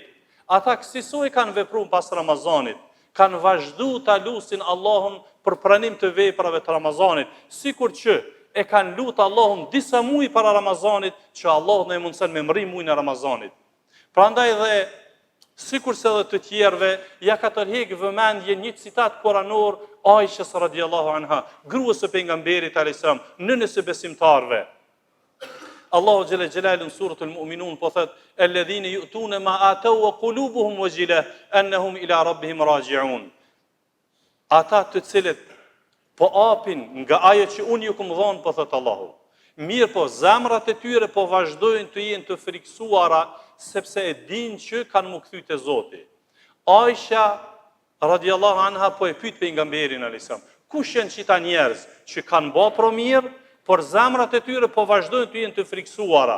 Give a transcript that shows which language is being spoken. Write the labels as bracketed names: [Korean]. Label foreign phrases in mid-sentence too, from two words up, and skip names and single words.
[Albanian] Ata kësaj kanë vepruar pas Ramazanit, kanë vazhduar ta lutin Allahun për pranim të veprave të Ramazanit, sikur që e kanë lutur Allahun disa muaj para Ramazanit, që Allahu na mundson me mri muajin e Ramazanit. Prandaj dhe sikur se edhe të tjerëve, ja ka tërheq vëmendje një citat koranor Aishës [Arabic] رضي الله عنها, [Albanian] gruas së pejgamberit [Arabic] عليه السلام, [Albanian] nënës së besimtarëve. Allahu [Arabic] جل جلاله [Albanian] në [Arabic] سورة المؤمنون [Albanian] po thot: [Arabic] "الذين يؤتون ما آتوا وقلوبهم وجلة أنهم إلى ربهم راجعون." [Albanian] Ata të cilët po apin nga ajo që unë ju kam dhënë, po thot Allahu. Mirë po, zemrat e tyre po vazhdojnë të jenë të friksuara, sepse e dinë që kanë mu kthy te Zoti. Aisha [Arabic] رضي الله عنها [Albanian] po e pyet pejgamberin [Arabic] عليه السلام: [Albanian] "Kush janë çita njerëz që kanë bërë pro mirë, por zemrat e tyre po vazhdojnë të jenë të friksuara?